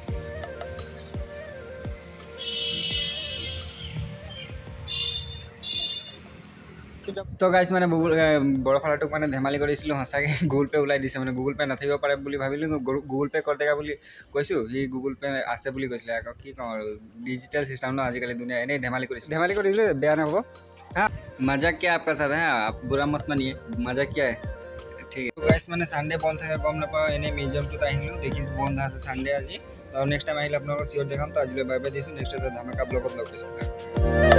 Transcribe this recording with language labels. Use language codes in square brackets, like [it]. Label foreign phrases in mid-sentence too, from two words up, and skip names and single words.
[as] তো গাইছ মানে বৰফালাটোক মানে ধেমালি কৰিছিলোঁ সঁচাকৈ গুগল পে' ওলাই দিছে মানে গুগল পে' নাথাকিব পাৰে বুলি ভাবিলোঁ গুগল পে' কৰি দেখা বুলি কৈছোঁ সি গুগল পে' আছে বুলি কৈছিলে আকৌ কি ক'ম আৰু [en] digital system [as] ন আজিকালি দুনিয়া এনেই ধেমালি কৰিছিলোঁ বেয়া নহ'ব [hi] हाँ मज़ा किया आपका साथ हाँ आप बुरा मत मानिए मजा क्या है [as] ঠিক আছে গাইছ মানে ছানডে বন্ধ থাকে গম নাপাওঁ এনেই মিউজিয়ামটোত আহিলোঁ দেখিছোঁ বন্ধ আছে ছানডে আজি আৰু [en] next time [as] আহিলে আপোনালোকক চিয়ৰ দেখাম তো আজিলৈ [en] bye bye [as] দিছোঁ নেক্সট এটা ধামাকা ব্লগত লগ পাইছোঁ